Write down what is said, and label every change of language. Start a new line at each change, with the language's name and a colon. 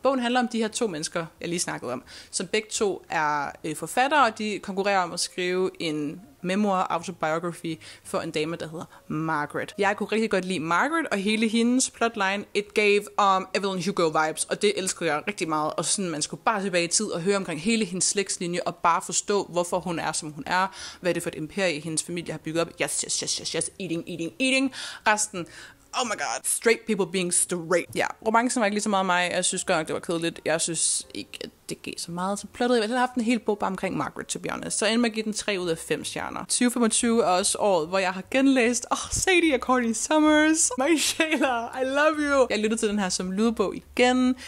Danish: Bogen handler om de her 2 mennesker, jeg lige snakkede om, som begge 2 er forfattere, og de konkurrerer om at skrive en memoir autobiography for en dame, der hedder Margaret. Jeg kunne rigtig godt lide Margaret, og hele hendes plotline, it gave Evelyn Hugo vibes, og det elsker jeg rigtig meget, og sådan, man skulle bare tilbage i tid og høre omkring hele hendes slægtslinje, og bare forstå, hvorfor hun er, som hun er, hvad det er for et imperie, hendes familie har bygget op.
English: Yes, eating. Resten, oh my god, straight people being straight.
Danish: Ja, romancen var ikke lige så meget mig. Jeg synes godt nok, det var kedeligt. Jeg synes ikke, at det gav så meget til plottet. Jeg ville have haft en hel bog bare omkring Margaret, to be honest. Så endte med at give den 3 ud af 5 stjerner. 2025 er også året, hvor jeg har genlæst Sadie af Courtney Summers. My Shayla, I love you. Jeg lyttede til den her som lydbog igen.